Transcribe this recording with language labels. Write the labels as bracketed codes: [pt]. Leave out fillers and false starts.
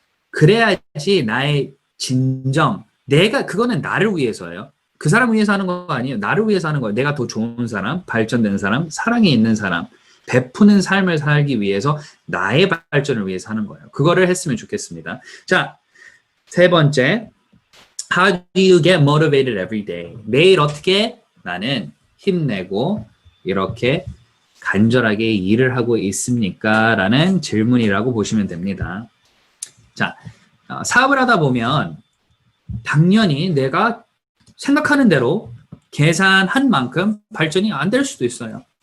[ko] 그래야지 나의 진정, 그거는 나를 위해서예요. 그 사람 위해서 하는 거 아니에요. 나를 위해서 하는 거예요. 내가 더 좋은 사람, 발전된 사람, 사랑이 있는 사람, 베푸는 삶을 살기 위해서 나의 발전을 위해서 하는 거예요. 그거를 했으면 좋겠습니다. 자, 세 번째. [en] How do you get motivated every day? [ko] 매일 어떻게 나는 힘내고 이렇게 간절하게 일을 하고 있습니까? 라는 질문이라고 보시면 됩니다. 자, 사업을 하다 보면 당연히 내가 생각하는 대로 계산한 만큼 발전이 안 될 수도 있어요.